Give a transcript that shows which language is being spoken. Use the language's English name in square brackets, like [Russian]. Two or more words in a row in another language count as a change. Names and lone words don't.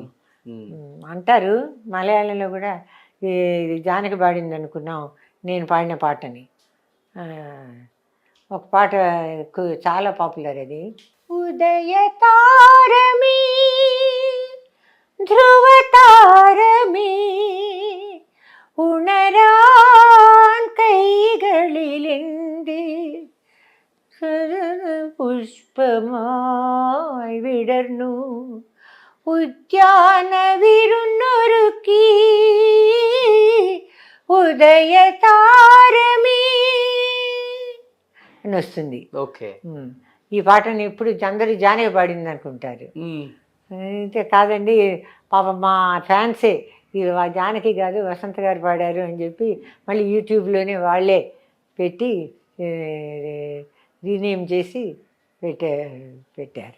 [Telugu] అంటారు మలయాళంలో కూడా ఇది జానకి పాడింది అనుకున్నాం నేను పాడిన పాటని. ఒక పాట చాలా పాపులర్ అది. [Malayalam] ഉദയ താരമേ ധ്രുവ താരമേ ഉണരാൻ കൈകളിലെന്തി പുഷ്പമായി വിടർന്നു ഉദ്യാന വിരുന്നൊരുക്കി ഉദയ താരമേ [Telugu] అని వస్తుంది. ఓకే, ఈ పాటని ఎప్పుడు అందరూ జానకి పాడింది అనుకుంటారు. అయితే కాదండి, పాప మా ఫ్యాన్సే ఇది జానకి గారు వసంత గారు పాడారు అని చెప్పి మళ్ళీ యూట్యూబ్లోనే వాళ్ళే పెట్టి రీనేమ్ చేసి పెట్టారు.